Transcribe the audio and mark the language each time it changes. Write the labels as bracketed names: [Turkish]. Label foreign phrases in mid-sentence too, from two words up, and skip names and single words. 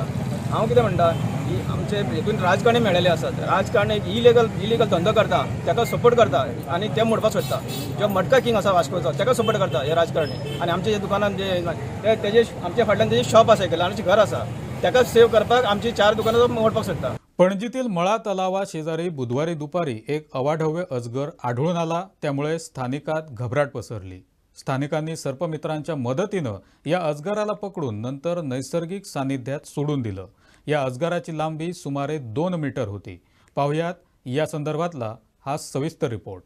[Konkani] हांव कितें म्हणटा, ही आमचे हितून राजकारणी मेळिल्ले आसात, राजकारणी एक इलिगल धंदो करता, ताका सपोर्ट करता आनी ते मोडपाक सोदता। जो मडका किंग आसा वास्कोचो, ताका सपोर्ट करता हे राजकारणी। आनी आमचे जे दुकानान जे तेजे आमच्या फाटल्यान तेजे शॉप आसा, ल्हानशें घर आसा, ताका सेव्ह करपाक आमची 4 दुकानां मोडपाक सोदता। [Marathi] पणजीतील मळा तलावा शेजारी बुधवारी दुपारी एक अवाढव्य अजगर आढळून आला, त्यामुळे स्थानिकात घबराट पसरली। स्थानिकांनी सर्पमित्रांच्या मदतीनं या अजगराला पकडून नंतर नैसर्गिक सानिध्यात सोडून दिलं। या अजगराची लांबी सुमारे 2 मीटर होती। पाहुयात या संदर्भातला हा सविस्तर रिपोर्ट।